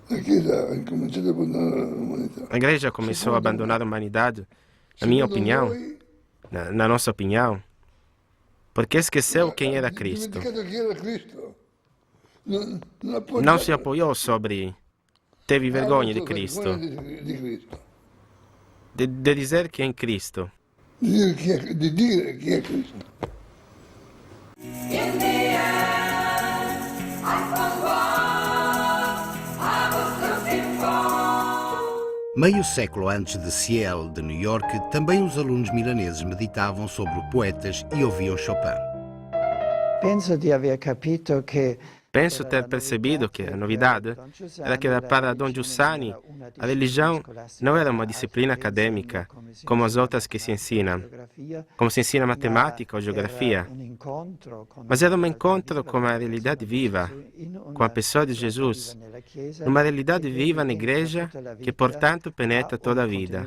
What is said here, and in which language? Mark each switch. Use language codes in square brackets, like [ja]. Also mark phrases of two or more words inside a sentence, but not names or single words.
[pt] A Igreja começou a abandonar a humanidade, na minha opinião, na nossa opinião, porque esqueceu quem era Cristo. Não se apoiou sobre teve vergonha de Cristo. De dizer quem é Cristo. [it] De dire chi è Cristo. [pt] Meio século antes de Ciel, de New York, também os alunos milaneses meditavam sobre poetas e ouviam Chopin. [it] Penso di aver capito che [pt] Penso ter percebido que a novidade era que para Dom Giussani a religião não era uma disciplina acadêmica como as outras que se ensinam, como se ensina matemática ou geografia, mas era um encontro com a realidade viva, com a pessoa de Jesus, uma realidade viva na igreja que, portanto, penetra toda a vida.